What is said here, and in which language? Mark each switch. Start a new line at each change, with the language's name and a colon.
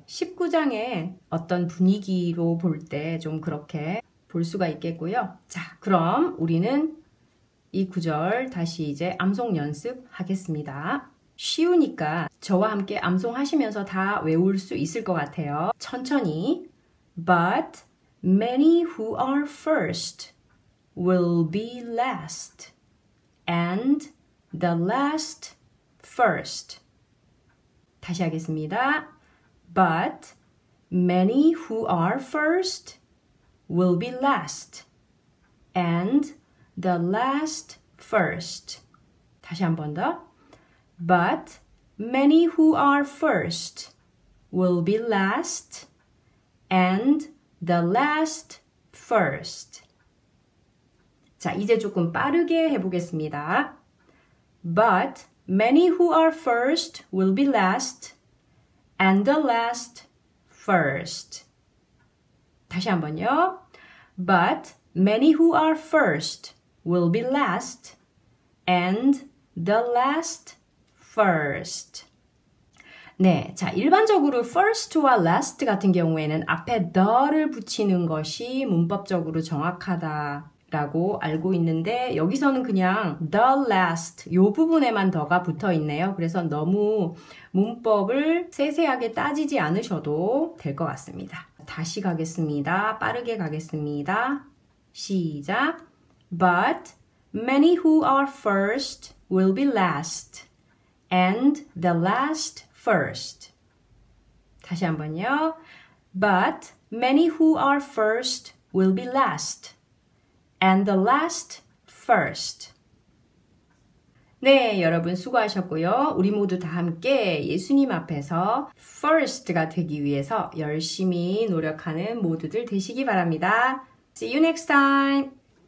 Korean: 19장의 어떤 분위기로 볼 때 좀 그렇게 볼 수가 있겠고요. 자, 그럼 우리는 이 구절 다시 이제 암송 연습하겠습니다. 쉬우니까 저와 함께 암송하시면서 다 외울 수 있을 것 같아요. 천천히.
English: But many who are first will be last, and the last first.
Korean: 다시 하겠습니다.
English: But many who are first will be last, and the last first.
Korean: 다시 한 번 더.
English: But many who are first will be last, and the last first.
Korean: 자, 이제 조금 빠르게 해보겠습니다.
English: But many who are first will be last, and the last first.
Korean: 다시 한번요.
English: But many who are first will be last, and the last first.
Korean: 네, 자, 일반적으로 first와 last 같은 경우에는 앞에 the를 붙이는 것이 문법적으로 정확하다라고 알고 있는데 여기서는 그냥 the last 이 부분에만 더가 붙어 있네요. 그래서 너무 문법을 세세하게 따지지 않으셔도 될 것 같습니다. 다시 가겠습니다. 빠르게 가겠습니다. 시작.
English: But many who are first will be last, and the last first.
Korean: 다시 한번요.
English: But many who are first will be last, and the last first.
Korean: 네, 여러분 수고하셨고요. 우리 모두 다 함께 예수님 앞에서 first가 되기 위해서 열심히 노력하는 모두들 되시기 바랍니다.
English: See you next time.